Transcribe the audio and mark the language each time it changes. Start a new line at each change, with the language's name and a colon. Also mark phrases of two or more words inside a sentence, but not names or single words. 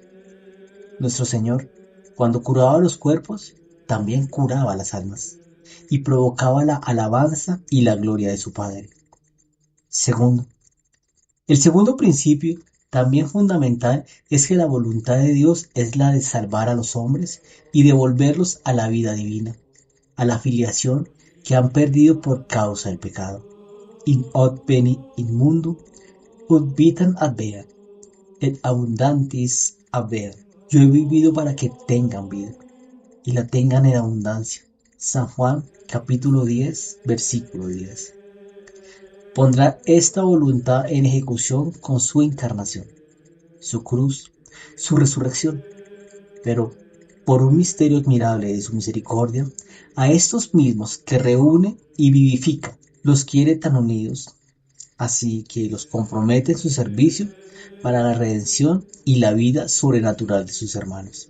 Spanish: Nuestro Señor, cuando curaba los cuerpos, también curaba las almas y provocaba la alabanza y la gloria de su Padre. Segundo, el segundo principio, también fundamental, es que la voluntad de Dios es la de salvar a los hombres y devolverlos a la vida divina, a la filiación que han perdido por causa del pecado.
Latin: In hoc venit in mundo, ut vitam habere, et abundantis habere.
Spanish: Yo he vivido para que tengan vida y la tengan en abundancia. San Juan capítulo 10, versículo 10. Pondrá esta voluntad en ejecución con su encarnación, su cruz, su resurrección, pero por un misterio admirable de su misericordia, a estos mismos que reúne y vivifica, los quiere tan unidos, así que los compromete en su servicio para la redención y la vida sobrenatural de sus hermanos.